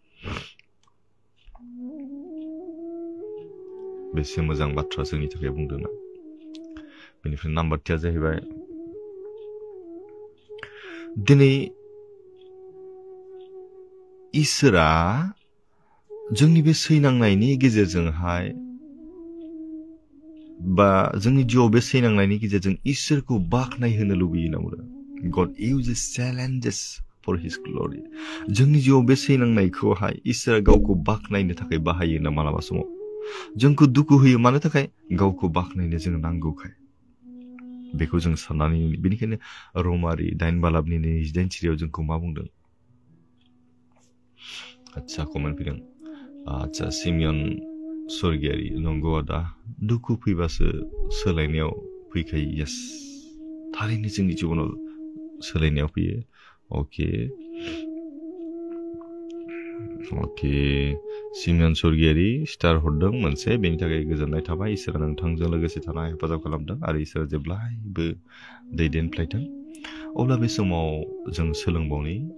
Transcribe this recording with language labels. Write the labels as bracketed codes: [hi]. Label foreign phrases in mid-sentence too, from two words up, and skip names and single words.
[brx] बेसे मोजां बाथ्रा जोंनि थाखाय बुंदोंना बेनिफ्राय नाम्बार 2 जाहैबाय दिनै इसोरा जोंनि बे सैनांनायनि गेजेरजोंहाय बा जोंनि जिउआव बे सैनांनायनि गेजेरजों इसोरखौ बाखनाय होनो लुबैयो ना बुंदों [en] God uses challenges for his glory [brx] जोंनि जिउआव बे सैनांनायखौहाय इसोरा गावखौ बाखनायनो थाखाय बाहायो ना मालाबा समाव जोंखौ दुखु होयो मानो थाखाय गावखौ बाखनायनो जों नांगौखाय बेखौ जों साननानै बेनिखायनो रमारि 9 बालाबनि 28 सिरियाव जोंखौ मा बुंदों आच्छा कमेन्ट फैदों आच्छा सिमियन स्वर्गियारि नंगौ आदा दुखु फैबासो सोलायनायाव फैखायो यस थारैनो जोंनि जिबनाव सोलायनायाव फैयो अके सिमियन स्वर्गियारि स्टार हरदों मोनसे बेनि थाखाय गोजोननाय थाबाय इसोरा नोंथांजों लोगोसे थाना हेफाजाब खालामदों आरो इसोरा जेब्लायबो दैदेनफ्लायथों अब्ला बे समाव जों सोलोंबावनि